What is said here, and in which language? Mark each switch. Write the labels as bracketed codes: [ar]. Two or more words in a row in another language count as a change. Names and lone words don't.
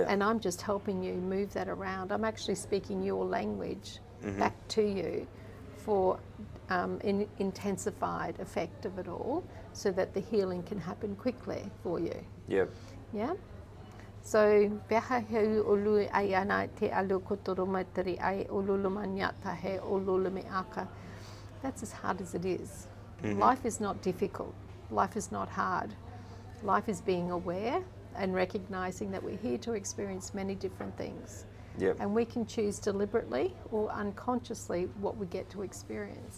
[en] And I'm just helping you move that around. I'm actually speaking your language back to you for an intensified effect of it all, so that the healing can happen quickly for you. Yep. Yeah? So, beha heu ulu ai ana te alu kotoromatari ai ululumanyata he ululumiaka. That's as hard as it is. Life is not difficult. Life is not hard. Life is being aware and recognizing that we're here to experience many different things. Yep. And we can choose deliberately or unconsciously what we get to experience.